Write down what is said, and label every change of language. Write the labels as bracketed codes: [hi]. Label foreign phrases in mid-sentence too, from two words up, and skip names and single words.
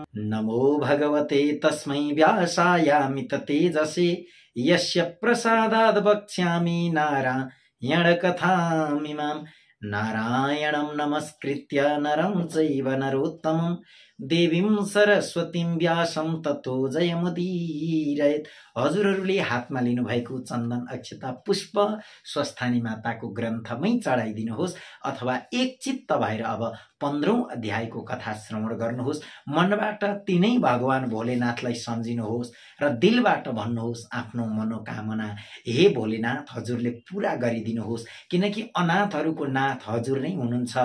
[sa] नमो भगवते तस्मै व्यासायामित तेजसे यस्य प्रसादाद् वक्ष्यामि नारायणकथामिमां। नारायणं नमस्कृत्य नरं चैव नरोत्तमं देवीं सरस्वतीं व्यासं ततो जयमुदीरयेत्। [ne] हजुरहरूले हातमा लिनुभएको चन्दन, अक्षता, पुष्प स्वस्थानी माताको ग्रन्थमै चढाइदिनुहोस् अथवा एक चित्त भएर अब 15औं अध्यायको कथा श्रवण गर्नुहोस्। मनबाट तिनै भगवान भोलेनाथलाई सम्झिनुहोस् र दिलबाट भन्नुहोस् आफ्नो मनोकामना हे भोलेनाथ हजुरले पूरा गरिदिनुहोस्, किनकि अनाथहरूको नाथ हजुर नै हुनुहुन्छ।